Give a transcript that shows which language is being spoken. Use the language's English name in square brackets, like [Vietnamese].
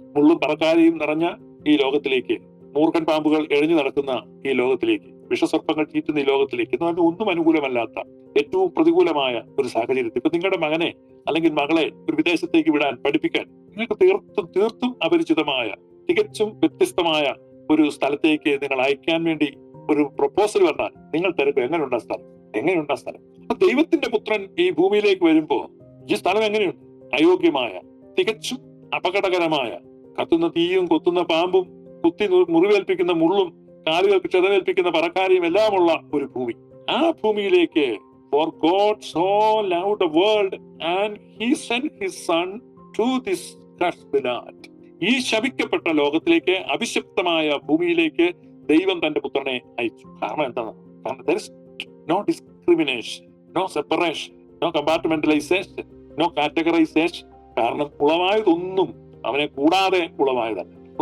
[Malayalam] മുള്ളും പറക്കാരെയും നിറഞ്ഞ ഈ ലോകത്തിലേക്ക്, മൂർഖൻ പാമ്പുകൾ എഴഞ്ഞു നടക്കുന്ന ഈ ലോകത്തിലേക്ക്, വിഷസർപ്പങ്ങൾ ചീറ്റുന്ന ഈ ലോകത്തിലേക്ക്, എന്ന് പറഞ്ഞാൽ ഒന്നും അനുകൂലമല്ലാത്ത ഏറ്റവും പ്രതികൂലമായ ഒരു സാഹചര്യത്തിൽ ഇപ്പൊ നിങ്ങളുടെ മകനെ അല്ലെങ്കിൽ മകളെ ഒരു വിദേശത്തേക്ക് വിടാൻ, പഠിപ്പിക്കാൻ നിങ്ങൾക്ക് തീർത്തും അപരിചിതമായ, തികച്ചും വ്യത്യസ്തമായ ഒരു സ്ഥലത്തേക്ക് നിങ്ങൾ അയക്കാൻ വേണ്ടി ഒരു പ്രൊപ്പോസൽ പറഞ്ഞാൽ നിങ്ങൾ തിരക്കും, എങ്ങനെയുണ്ടാ സ്ഥലം? അപ്പൊ ദൈവത്തിന്റെ പുത്രൻ ഈ ഭൂമിയിലേക്ക് വരുമ്പോ ഈ സ്ഥലം എങ്ങനെയുണ്ട്? അയോഗ്യമായ, തികച്ചും അപകടകരമായ, കത്തുന്ന തീയും കൊത്തുന്ന പാമ്പും കുത്തി മുറിവേൽപ്പിക്കുന്ന മുള്ളും കാലുകൾക്ക് ക്ഷതമേൽപ്പിക്കുന്ന പറക്കാരിയും എല്ലാമുള്ള ഒരു ഭൂമി. ആ ഭൂമിയിലേക്ക് [English] for God so loved the world and he sent his son to this crushed land. [Malayalam] ഈ ശപിക്കപ്പെട്ട ലോകത്തിലേക്ക്, അഭിശപ്തമായ ഭൂമിയിലേക്ക് ദൈവം തന്റെ പുത്രനെ അയച്ചു. കാരണം എന്താണ്? കാരണം [English] there is no discrimination, no separation, no compartmentalization, no categorization. [Malayalam] കാരണം ഉളവായതൊന്നും അവനെ കൂടാതെ ഉളവായതല്ല.